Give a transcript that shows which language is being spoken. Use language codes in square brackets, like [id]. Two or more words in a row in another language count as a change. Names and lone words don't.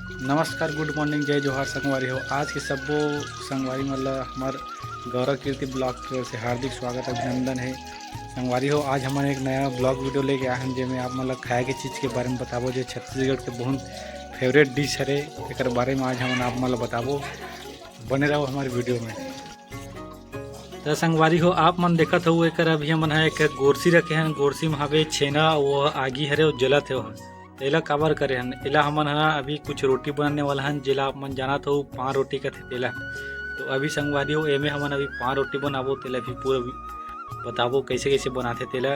[hne] नमस्कार, [en] good morning, [hne] जय जोहार संगवारी हो। आज के सब्बो संगवारी मतलब हमार गौरव कीर्ति ब्लॉग की ओर से हार्दिक स्वागत अभिनंदन है। संगवारी हो, आज हम एक नया ब्लॉग वीडियो लेके आए हैं जिसमें आप मतलब खाए के चीज़ के बारे में बताबो जो छत्तीसगढ़ के बहुत [en] favorite dish [hne] है। एक बारे में आज हम आप मतलब बताबो, बने रहो हमारे वीडियो में। तो संगवारी हो, आप मन देखत हो एक अभी हमन एक गोरसी रखे हैं। गोरसी में हवे छेना वो आगी हरे वो जलत है। एला काबर करे हन, एला हमन अभी कुछ रोटी बनाने वाला हन जेला आप मन जाना तो 5 रोटी का थे तेला। तो अभी संगवारी हो एमे हमन अभी 5 रोटी बनाबो, तेला भी पूरा बताबो कैसे कैसे बनाते तेला।